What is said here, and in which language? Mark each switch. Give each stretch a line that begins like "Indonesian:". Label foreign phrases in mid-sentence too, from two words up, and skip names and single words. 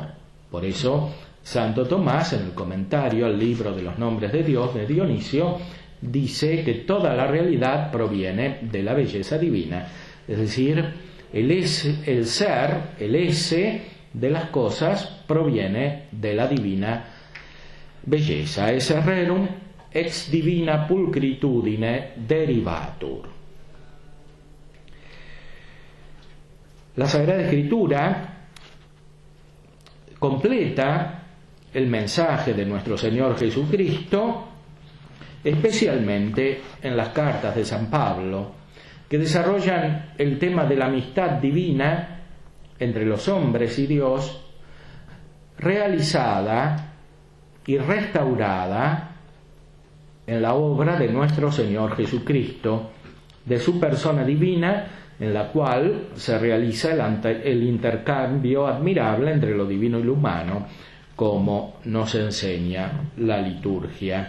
Spanish: Por eso Santo Tomás, en el comentario al libro de los nombres de Dios de Dionisio, dice que toda la realidad proviene de la belleza divina, es decir, el ser, el ese de las cosas proviene de la divina belleza.
Latin: Esse rerum ex divina pulcritudine derivatur.
Spanish: La Sagrada Escritura completa el mensaje de nuestro Señor Jesucristo, especialmente en las cartas de San Pablo, que desarrollan el tema de la amistad divina entre los hombres y Dios, realizada y restaurada en la obra de nuestro Señor Jesucristo, de su persona divina, en la cual se realiza el intercambio admirable entre lo divino y lo humano, como nos enseña la liturgia.